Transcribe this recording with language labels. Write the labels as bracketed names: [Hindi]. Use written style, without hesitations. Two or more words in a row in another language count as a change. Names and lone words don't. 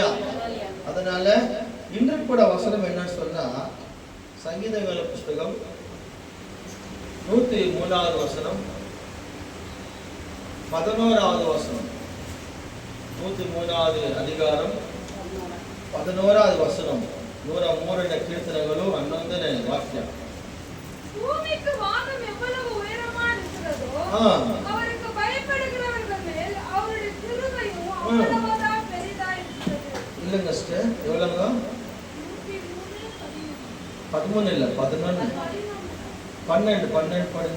[Tamil] அதனால இன்று கூட வசனம் என்னன்னு சொன்னா, சங்கீதங்கள புஸ்தகம் 103வது வசனம், 11வது வசனம், 103வது அதிகாரம் 11வது வசனம், [Kannada] 103 ಕೀರ್ತನೆಗಳು 11ನೇ ವಾಕ್ಯ. [Tamil] பூமிக்கு வானம் எவ்வளவு உயரமா இருக்கிறதோ, அவருக்கு பயப்படுகிறவர்கள் மேல் அவருடைய கிருபையும் அவ்வளவுதான் பெரிதா இருக்கிறது. இல்லங்க சிஸ்டர், எவ்வளவுங்க? 13 இல்ல 11, 12 படிங்க.